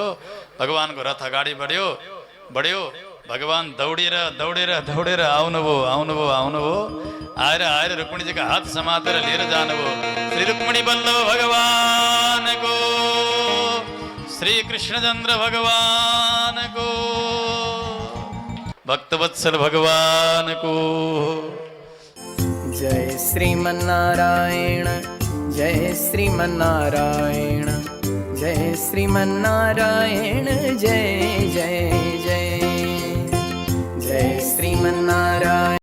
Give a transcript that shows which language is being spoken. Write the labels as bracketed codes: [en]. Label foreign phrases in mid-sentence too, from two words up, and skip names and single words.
[ne] भगवान्को रथ अगाडि बढ्यो। भगवान् दौडेर दौडेर दौडेर आउनुभयो। आएर रुक्मिणीजीका हात समातेर लिएर जानुभयो। श्री रुक्मिणी बल्लभ भगवानको, श्री कृष्णचन्द्र भगवानको, भक्तवत्सल भगवानको। जय श्रीमन्नारायण, जय श्रीमन्नारायण, जय श्रीमन्नारायण, जय जय जय, जय श्रीमन्नारायण।